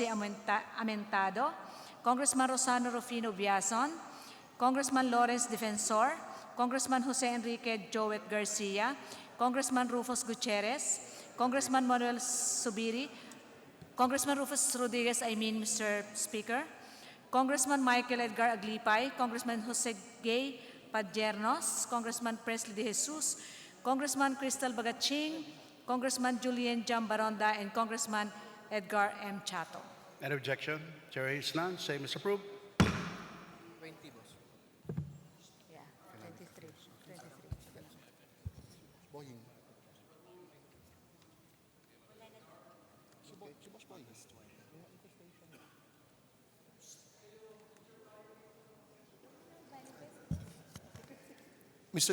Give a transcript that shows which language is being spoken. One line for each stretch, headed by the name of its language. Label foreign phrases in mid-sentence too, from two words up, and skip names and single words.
English: Amentado, Congressman Rosano Rufino Biazon, Congressman Lawrence Defensor, Congressman Jose Enrique Joet Garcia, Congressman Rufus Gutierrez, Congressman Manuel Subiri, Congressman Rufus Rodriguez, Mr. Speaker, Congressman Michael Edgar Aglipay, Congressman Jose Gay Padjernos, Congressman Presley De Jesus, Congressman Crystal Bagaching, Congressman Julian Jambaronda, and Congressman Edgar M. Chato. Any objection? Chair is none. Same is approved. 20, boss. Yeah, 23. Mr.